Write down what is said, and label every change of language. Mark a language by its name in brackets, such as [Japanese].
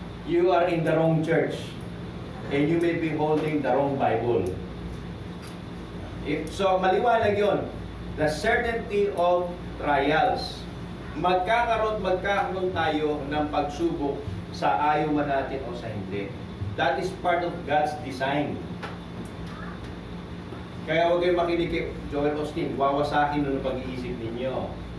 [English] You are in the wrong church and you may be holding the wrong Bible. So, [Filipino] maliwanag yun. [English] The certainty of trials. [Filipino] Magkakaroon tayo ng pagsubok sa ayaw man natin o sa hindi. [English] That is part of God's design. [Filipino] Kaya huwag kayong makinig kay Joel Austin, wawasakin nun ang pag-iisip ninyo.